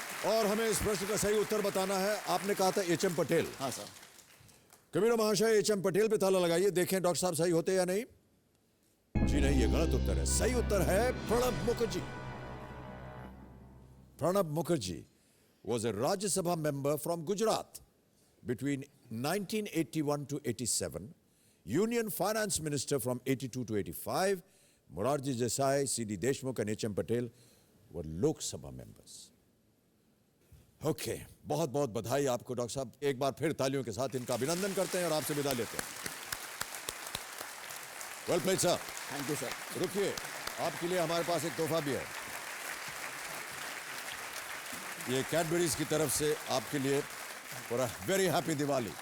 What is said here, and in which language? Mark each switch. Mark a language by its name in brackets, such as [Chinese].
[Hindi] और हमें इस प्रश्न का सही उत्तर बताना है। आपने कहा था H.M. पटेल। हाँ सर। कबीर महाशय, H.M. पटेल पे ताला लगाइए, देखें डॉक्टर साहब सही होते या नहीं। जी नहीं, ये गलत उत्तर है। सही उत्तर है Pranab Mukherjee. [English] Pranab Mukherjee was a Rajya Sabha member from Gujarat between 1981 to 87, Union Finance Minister from 82 to 85. Morarji Desai, C.D. Deshmukh and H.M. Patel were Lok Sabha members. [Hindi] Okay, बहुत बहुत बधाई आपको डॉक्टर साहब। एक बार फिर तालियों के साथ इनका अभिनंदन करते हैं और आपसे विदा लेते हैं। [English] Well played sir. Thank you sir. [Hindi] रुकिए, आपके लिए हमारे पास एक तोहफा भी है। ये कैडबरीज की तरफ से आपके लिए [English] For a very happy Diwali.